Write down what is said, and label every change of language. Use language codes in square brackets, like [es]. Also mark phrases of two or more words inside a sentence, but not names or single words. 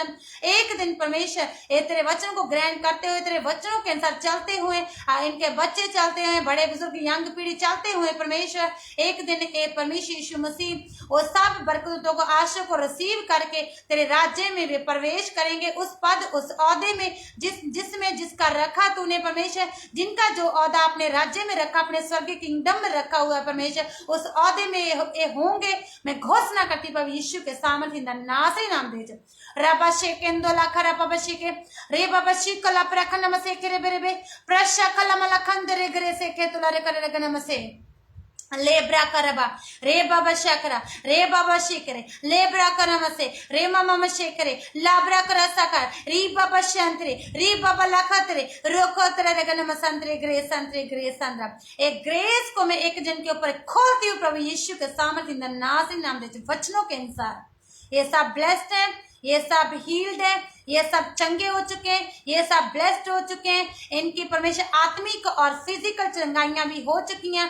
[hi] एक दिन परमेश्वर ये तेरे वचन को ग्रहण करते हुए, तेरे वचनों के अनुसार चलते हुए, इनके बच्चे चलते हुए, बड़े बुजुर्ग यंग पीढ़ी चलते हुए परमेश्वर, एक दिन ये परमेश्वर यीशु मसीह वो सब बरकतों को, आशा को रिसीव करके तेरे राज्य में वे प्रवेश करेंगे, उस पद, उस औहदे में जिसमें जिसका रखा तूने परमेश्वर, जिनका जो औहदा अपने राज्य में रखा, अपने स्वर्गीय किंगडम में रखा हुआ है परमेश्वर, उस औहदे में ये होंगे। मैं घोषणा करती प्रभु यीशु के सामर्थ्य नाम दे। रबा शेकेंदो लाखरा बाबा शेके रे बाबा शिकला प्रखन नमसे करे बेरे प्रशा कला मलखंद रे गरे से के तुला रे करे रे नमसे लेब्रा करबा रे बाबा शकरा रे बाबा शिकरे लेब्रा करमसे रे मामा शेकरे लाब्रा कर सकर री बाबा शंतरे री बाबा लखतरे रोकोतरे रे गनमसंतरे ग्रेस संद्रा। एक ग्रेस को मैं एक जन के ऊपर खोलती हूँ प्रभु यीशु के सामर्थ्य नाम दे वचनों के अनुसार। ये सब ब्लेस्ड है, ये सब हील्ड है, ये सब चंगे हो चुके हैं, ये सब ब्लेस्ड हो चुके हैं। इनकी परमेश्वर आत्मिक और फिजिकल चंगाइयां भी हो चुकी हैं।